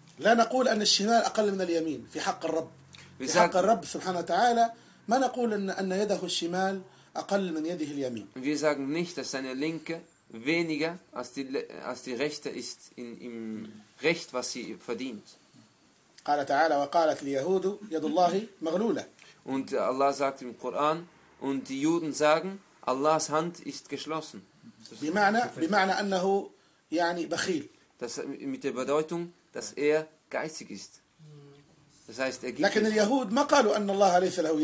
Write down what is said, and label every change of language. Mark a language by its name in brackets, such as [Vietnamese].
[Arabic] لا نقول أن الشمال أقل من اليمين في حق الرب في حق الرب سبحانه وتعالى ما نقول أن يده الشمال أقل من يده اليمين. [German] Wir sagen nicht, dass seine linke weniger als die rechte ist im Recht, was sie verdient. [Arabic] قال تعالى وقالت اليهود يد الله مغلولة. [German] Und Allah sagt im Koran und die Juden sagen Allahs Hand ist geschlossen. [Arabic] بمعنى أنه يعني بخيل. [German] Das mit der Bedeutung dass er geizig ist. Das heißt, er gibt es.